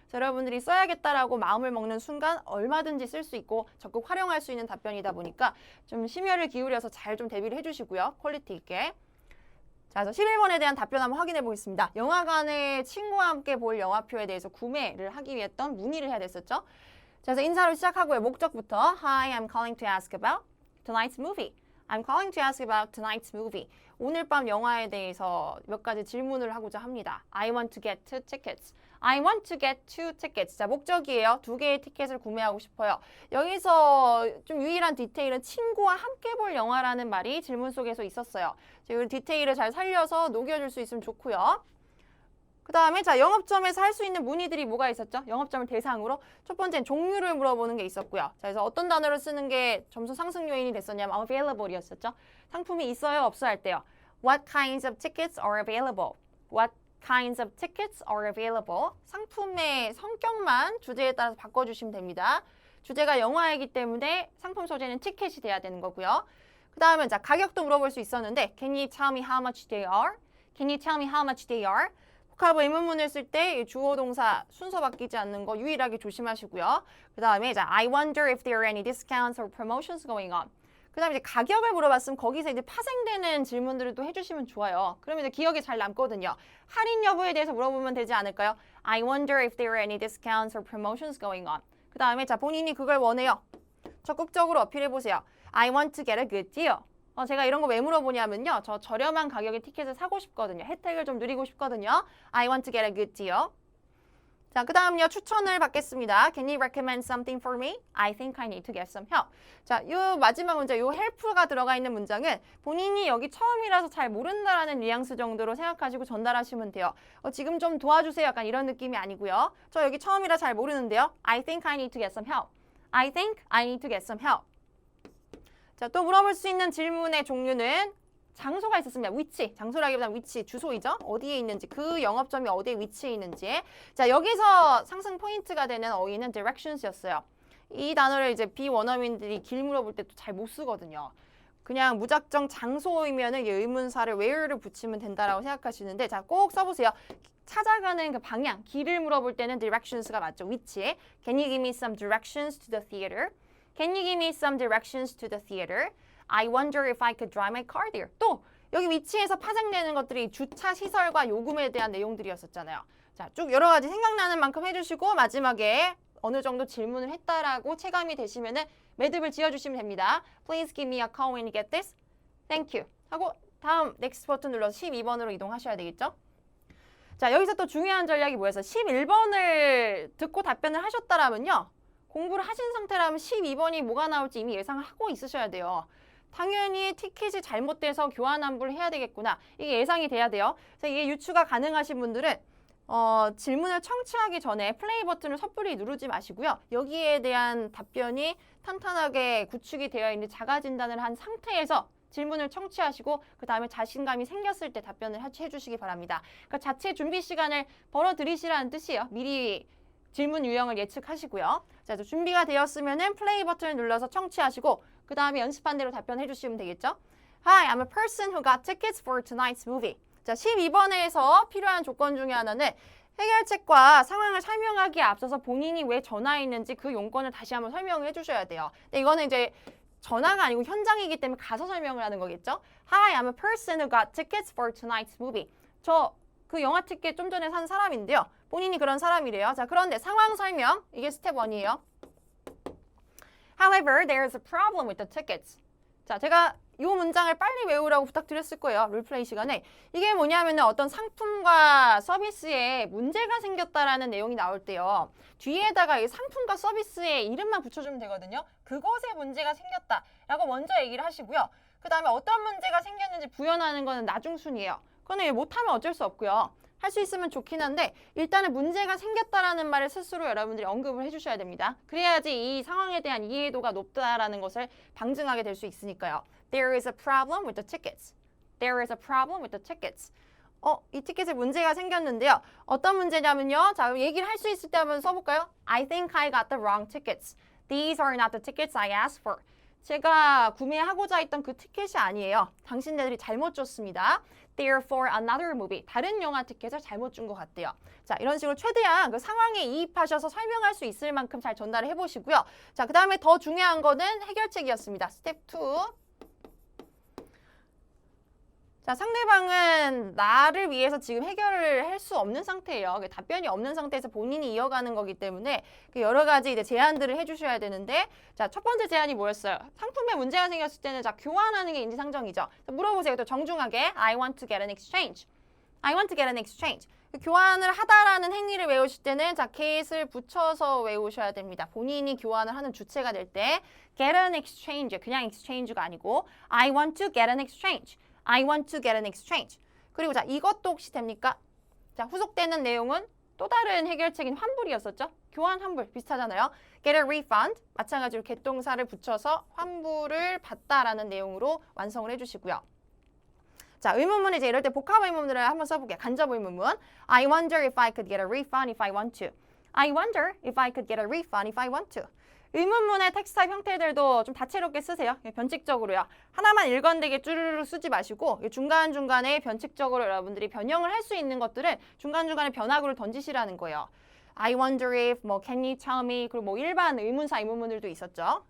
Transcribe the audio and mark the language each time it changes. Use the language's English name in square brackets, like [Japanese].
[Korean] 여러분들이 써야겠다라고 마음을 먹는 순간 얼마든지 쓸 수 있고 적극 활용할 수 있는 답변이다 보니까 좀 심혈을 기울여서 잘 좀 대비를 해주시고요. 퀄리티 있게. 자, 그래서 11번에 대한 답변 한번 확인해 보겠습니다. 영화관에 친구와 함께 볼 영화표에 대해서 구매를 하기 위해 했던 문의를 해야 됐었죠. 자, 그래서 인사로 시작하고요. 목적부터 [English] Hi, I'm calling to ask about tonight's movie. I'm calling to ask about tonight's movie. [Korean] 오늘 밤 영화에 대해서 몇 가지 질문을 하고자 합니다. [English] I want to get 2 tickets. I want to get 2 tickets. [Korean] 자, 목적이에요. 2개의 티켓을 구매하고 싶어요. 여기서 좀 유일한 디테일은 친구와 함께 볼 영화라는 말이 질문 속에서 있었어요. 이 디테일을 잘 살려서 녹여줄 수 있으면 좋고요. 그 다음에 자, 영업점에서 할 수 있는 문의들이 뭐가 있었죠? 영업점을 대상으로 첫 번째는 종류를 물어보는 게 있었고요. 자, 그래서 어떤 단어를 쓰는 게 점수 상승 요인이 됐었냐면 available이었었죠. 상품이 있어요, 없어요 할 때요. [English] What kinds of tickets are available? What kinds of tickets are available? [Korean] 상품의 성격만 주제에 따라서 바꿔주시면 됩니다. 주제가 영화이기 때문에 상품 소재는 티켓이 돼야 되는 거고요. 그 다음에 자, 가격도 물어볼 수 있었는데 [English] Can you tell me how much they are? Can you tell me how much they are? [Korean] 복합 의문문을 쓸 때 주어 동사 순서 바뀌지 않는 거 유일하게 조심하시고요. 그 다음에 [English] I wonder if there are any discounts or promotions going on. [Korean] 그 다음에 이제 가격을 물어봤으면 거기서 이제 파생되는 질문들을 또 해주시면 좋아요. 그러면 이제 기억에 잘 남거든요. 할인 여부에 대해서 물어보면 되지 않을까요? [English] I wonder if there are any discounts or promotions going on. [Korean] 그 다음에 자 본인이 그걸 원해요. 적극적으로 어필해보세요. [English] I want to get a good deal. [Korean] 제가 이런 거 왜 물어보냐면요. 저 저렴한 가격의 티켓을 사고 싶거든요. 혜택을 좀 누리고 싶거든요. [English] I want to get a good deal. [Korean] 자, 그 다음요. 추천을 받겠습니다. [English] Can you recommend something for me? I think I need to get some help. [Korean] 자, 요 마지막 문장, 요 help가 들어가 있는 문장은 본인이 여기 처음이라서 잘 모른다라는 뉘앙스 정도로 생각하시고 전달하시면 돼요. 지금 좀 도와주세요. 약간 이런 느낌이 아니고요. 저 여기 처음이라 잘 모르는데요. [English] I think I need to get some help. I think I need to get some help. [Korean] 자, 또 물어볼 수 있는 질문의 종류는 장소가 있었습니다. 위치, 장소라기보다는 위치, 주소이죠. 어디에 있는지, 그 영업점이 어디에 위치해 있는지. 자, 여기서 상승 포인트가 되는 어휘는 directions였어요. 이 단어를 이제 비원어민들이 길 물어볼 때 또 잘 못 쓰거든요. 그냥 무작정 장소이면은 의문사를 where를 붙이면 된다라고 생각하시는데, 자, 꼭 써보세요. 찾아가는 그 방향, 길을 물어볼 때는 directions가 맞죠. 위치. [English] Can you give me some directions to the theater? Can you give me some directions to the theater? I wonder if I could drive my car there. [Korean] 또 여기 위치에서 파생되는 것들이 주차 시설과 요금에 대한 내용들이었었잖아요. 자, 쭉 여러 가지 생각나는 만큼 해주시고 마지막에 어느 정도 질문을 했다라고 체감이 되시면은 매듭을 지어주시면 됩니다. [English] Please give me a call when you get this. Thank you. [Korean] 하고 다음 next 버튼 눌러서 12번으로 이동하셔야 되겠죠? 자, 여기서 또 중요한 전략이 뭐였어요? 11번을 듣고 답변을 하셨다라면요. 공부를 하신 상태라면 12번이 뭐가 나올지 이미 예상을 하고 있으셔야 돼요. 당연히 티켓이 잘못돼서 교환 환불을 해야 되겠구나. 이게 예상이 돼야 돼요. 그래서 이게 유추가 가능하신 분들은 질문을 청취하기 전에 플레이 버튼을 섣불리 누르지 마시고요. 여기에 대한 답변이 탄탄하게 구축이 되어 있는 자가 진단을 한 상태에서 질문을 청취하시고 그 다음에 자신감이 생겼을 때 답변을 해주시기 바랍니다. 그러니까 자체 준비 시간을 벌어들이시라는 뜻이에요. 미리 질문 유형을 예측하시고요. 자, 준비가 되었으면은 플레이 버튼을 눌러서 청취하시고 그 다음에 연습한 대로 답변해 주시면 되겠죠. [English] Hi, I'm a person who got tickets for tonight's movie. [Korean] 자, 12번에서 필요한 조건 중에 하나는 해결책과 상황을 설명하기에 앞서서 본인이 왜 전화했는지 그 용건을 다시 한번 설명을 해주셔야 돼요. 근데 이거는 이제 전화가 아니고 현장이기 때문에 가서 설명을 하는 거겠죠. [English] Hi, I'm a person who got tickets for tonight's movie. [Korean] 저 그 영화 티켓 좀 전에 산 사람인데요. 본인이 그런 사람이래요. 자, 그런데 상황 설명, 이게 스텝 1이에요. [English] However, there is a problem with the tickets. [Korean] 자, 제가 이 문장을 빨리 외우라고 부탁드렸을 거예요. 롤플레이 시간에. 이게 뭐냐면 어떤 상품과 서비스에 문제가 생겼다라는 내용이 나올 때요. 뒤에다가 이 상품과 서비스의 이름만 붙여주면 되거든요. 그것에 문제가 생겼다라고 먼저 얘기를 하시고요. 그 다음에 어떤 문제가 생겼는지 부연하는 거는 나중 순이에요. 그거는 못하면 어쩔 수 없고요. 할 수 있으면 좋긴 한데 일단은 문제가 생겼다라는 말을 스스로 여러분들이 언급을 해주셔야 됩니다. 그래야지 이 상황에 대한 이해도가 높다라는 것을 방증하게 될 수 있으니까요. [English] There is a problem with the tickets. There is a problem with the tickets. [Korean] 이 티켓에 문제가 생겼는데요. 어떤 문제냐면요. 자, 얘기를 할 수 있을 때 한번 써볼까요? [English] I think I got the wrong tickets. These are not the tickets I asked for. [Korean] 제가 구매하고자 했던 그 티켓이 아니에요. 당신네들이 잘못 줬습니다. [English] They're for another movie. [Korean] 다른 영화 티켓을 잘못 준 것 같대요. 자, 이런 식으로 최대한 그 상황에 이입하셔서 설명할 수 있을 만큼 잘 전달을 해보시고요. 자, 그 다음에 더 중요한 거는 해결책이었습니다. 스텝 2. 자, 상대방은 나를 위해서 지금 해결을 할 수 없는 상태예요. 답변이 없는 상태에서 본인이 이어가는 거기 때문에 여러 가지 이제 제안들을 해주셔야 되는데, 자, 첫 번째 제안이 뭐였어요? 상품에 문제가 생겼을 때는 자, 교환하는 게 인지상정이죠. 물어보세요. 또 정중하게 [English] I want to get an exchange. I want to get an exchange. [Korean] 교환을 하다라는 행위를 외우실 때는 자, get을 붙여서 외우셔야 됩니다. 본인이 교환을 하는 주체가 될 때 get an exchange, 그냥 exchange가 아니고 [English] I want to get an exchange. I want to get an exchange. [Korean] 그리고 자, 이것도 혹시 됩니까? 자, 후속되는 내용은 또 다른 해결책인 환불이었었죠? 교환 환불 비슷하잖아요. [English] get a refund. [Korean] 마찬가지로 get 동사를 붙여서 환불을 받다라는 내용으로 완성을 해주시고요. 자, 의문문 이제 이럴 때 복합 의문문을 한번 써볼게요. 간접 의문문. [English] I wonder if I could get a refund if I want to. I wonder if I could get a refund if I want to. [Korean] 의문문의 텍스트 타입 형태들도 좀 다채롭게 쓰세요. 변칙적으로요. 하나만 일관되게 쭈르르 쓰지 마시고 중간중간에 변칙적으로 여러분들이 변형을 할 수 있는 것들은 중간중간에 변화구를 던지시라는 거예요. [English] I wonder if, [Korean] 뭐 [English] can you tell me, [Korean] 그리고 뭐 일반 의문사 의문문들도 있었죠.